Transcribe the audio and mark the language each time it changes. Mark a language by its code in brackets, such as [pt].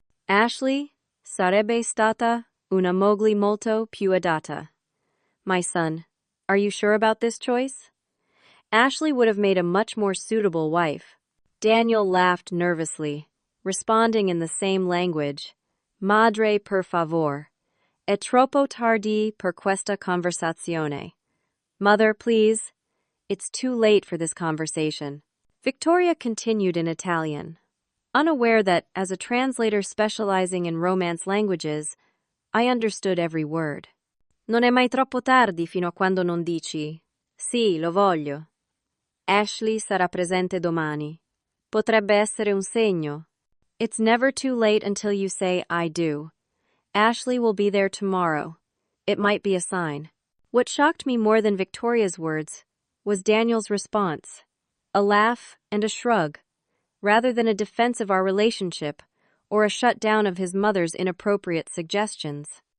[it] Ashley sarebbe stata una moglie molto più adatta. [en] My son, are you sure about this choice? Ashley would have made a much more suitable wife. Daniel laughed nervously, responding in the same language. [it] Madre per favor. È troppo tardi per questa conversazione. [en] Mother, please. It's too late for this conversation. Victoria continued in Italian, unaware that, as a translator specializing in Romance languages, I understood every word. [it] Non è mai troppo tardi fino a quando non dici, sì, lo voglio. Ashley sarà presente domani. Potrebbe essere un segno. [en] It's never too late until you say, I do. Ashley will be there tomorrow. It might be a sign. What shocked me more than Victoria's words was Daniel's response. A laugh and a shrug, rather than a defense of our relationship or a shutdown of his mother's inappropriate suggestions.